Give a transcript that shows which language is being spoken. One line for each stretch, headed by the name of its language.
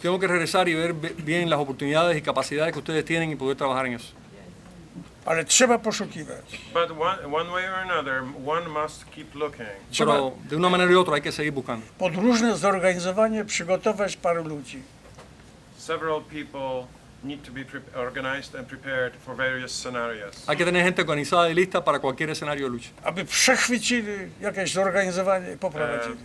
Spanish: Tengo que regresar y ver bien las oportunidades y capacidades que ustedes tienen y poder trabajar en eso.
Polish: Ale trzeba poszukiwać.
English: But one way or another, one must keep looking.
Spanish: Pero de una manera y otra hay que seguir buscando.
Polish: Pod różne zorganizowanie przygotować paru ludzi.
English: Several people need to be organized and prepared for various scenarios.
Spanish: Hay que tener gente organizada y lista para cualquier escenario de lucha.
Polish: Aby przechwycili jakieś zorganizowanie i poprowadzili.